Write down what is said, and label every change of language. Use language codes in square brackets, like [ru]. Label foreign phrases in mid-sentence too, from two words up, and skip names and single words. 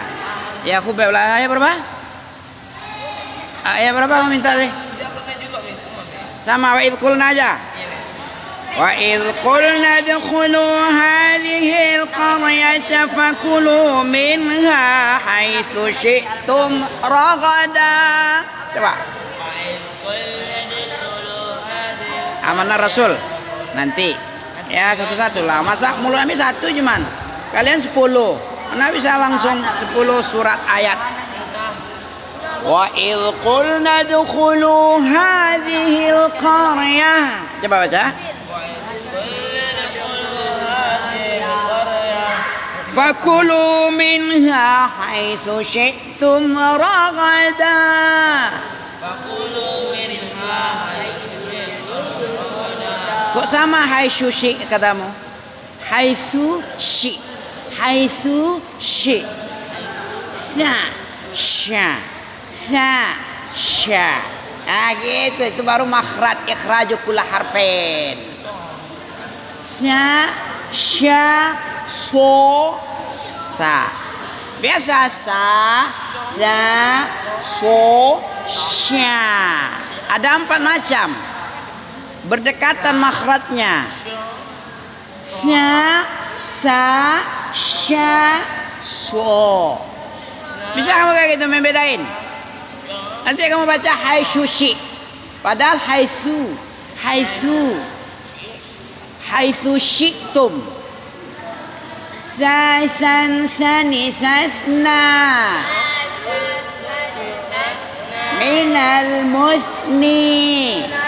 [id] Ya Khubeb lah. Ayat berapa? Ayat berapa kamu minta sih? [ar] Sama wa idh qulna aja. وإذ قلنا ادخلوا هذه القرية فكلوا منها حيث شئتم رغدا. [id] Coba. Amanah Rasul. Nanti. Ya satu-satu lah. Masa mulut kami satu cuman. Kalian 10. Mana bisa langsung 10 surat ayat. [ar] وإذ قلنا ادخلوا هذه القرية. [id] Coba baca. [ar] فكلوا منها حيث شئتم رغدا. فكلوا منها حيث شئتم رغدا. [id] Kok sama [ar] حيث شئ' [id] katamu? [ar] حيث شئ'. حيث شئ'. Sa sya. [id] Sa sya. Ah gitu, itu baru makhraj [ar] إخراج كل حرف. Sa sya so sa. Biasa sa so sya. [id] Ada 4 macam. Berdekatan makhrajnya. Sa sya so. Bisa kamu kayak gitu membedain? Nanti kamu baca [ar] حيث شئ'. [id] Padahal [ar] حيث شئتم. Sasan sani sasna. Minal musni.